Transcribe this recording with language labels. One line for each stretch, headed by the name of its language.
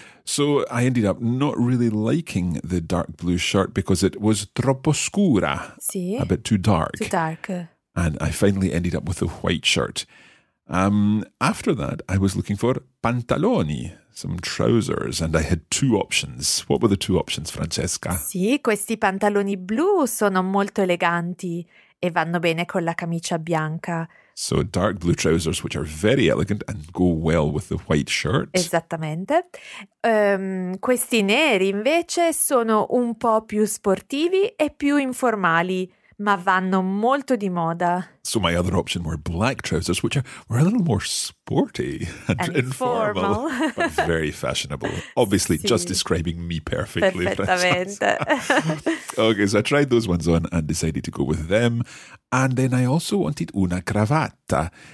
English: So I ended up not really liking the dark blue shirt because it was
Italian: troppo scura. Sì.
English: A bit too dark. Too dark. And I finally ended up with a white shirt. After that, I was looking for pantaloni, some trousers, and I had two options. What were the two options, Francesca?
Italian: Sì, questi pantaloni blu sono molto eleganti e vanno bene con la camicia bianca.
English: So dark blue trousers, which are very elegant and go well with the white shirt.
Italian: Esattamente. Questi neri invece sono un po' più sportivi e più informali, ma vanno molto di moda.
English: So my other option were black trousers, which were a little more sporty and informal, but very fashionable. Obviously, sì. Just describing me perfectly.
Italian: Perfettamente.
English: Okay, so I tried those ones on and decided to go with them. And then I also wanted
Italian: una cravatta.